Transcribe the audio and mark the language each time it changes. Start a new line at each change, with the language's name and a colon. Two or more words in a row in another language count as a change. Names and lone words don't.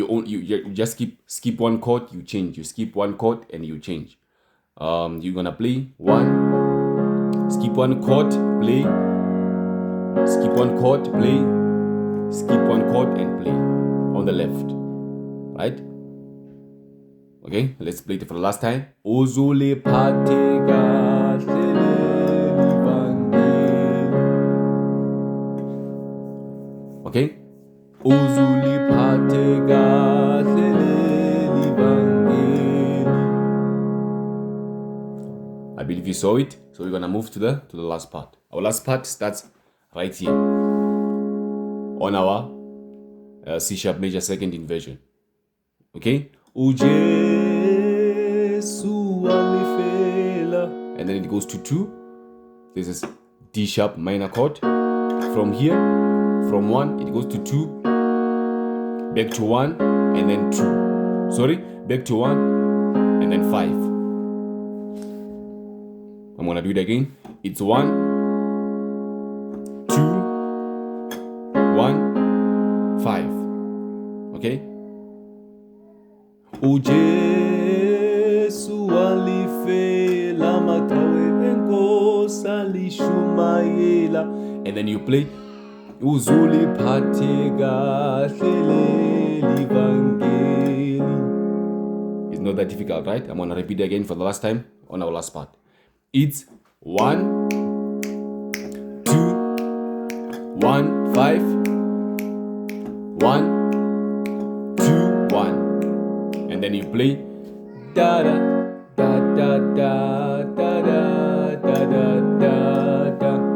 English: You just skip one chord, you change. You skip one chord and you change. You're gonna play 1, skip one chord, play, skip one chord, play, skip one chord and play on the left, right? Okay, let's play it for the last time.
Zulu: Uzuliphathe kahle leli vangeli. Okay, uzuliphathe kahle leli vangeli.
English: I believe you saw it. So we're gonna move to the last part. Our last part starts right here on our C sharp major second inversion.
Zulu: Okay, ujesu alifela,
English: and then it goes to 2. This is D sharp minor chord. From here, from 1 it goes to 2, back to 1 and then 2. Sorry, back to 1 and then 5. I'm gonna do it again. It's 1 2 1 5.
Zulu: Okay, ujesu alifela makawe enkosa lishumayela,
English: and then you play
Zulu: uzuliphathe kahle leli vangeli.
English: not that difficult, right? I'm gonna repeat again for the last time on our last part. It's 1, 2, 1, 5, 1, 2, 1, and then you play da da da da da da da da da da.